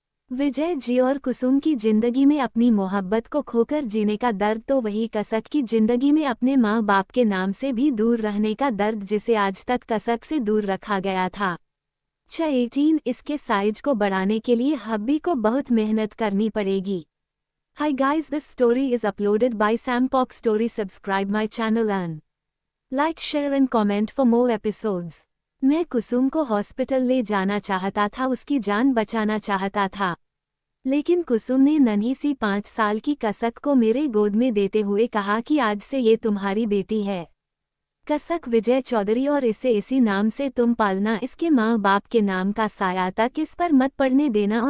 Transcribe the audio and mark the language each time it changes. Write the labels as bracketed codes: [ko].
[hi] विजय जी और कुसुम की जिंदगी में अपनी मोहब्बत को खोकर जीने का दर्द, तो वही कसक की जिंदगी में अपने माँ बाप के नाम से भी दूर रहने का दर्द, जिसे आज तक कसक से दूर रखा गया था। 18 इसके साइज को बढ़ाने के लिए हब्बी को बहुत मेहनत करनी पड़ेगी। [en] Hi guys, this story is uploaded by Sampok Story. Subscribe my channel and like, share and comment for more episodes. [hi] मैं कुसुम को हॉस्पिटल ले जाना चाहता था, उसकी जान बचाना चाहता था, लेकिन कुसुम ने नन्ही सी 5 साल की कसक को मेरे गोद में देते हुए कहा कि आज से ये तुम्हारी बेटी है, कसक विजय चौधरी, और इसे इसी नाम से तुम पालना, इसके माँ बाप के नाम का साया तक इस पर मत पड़ने देना।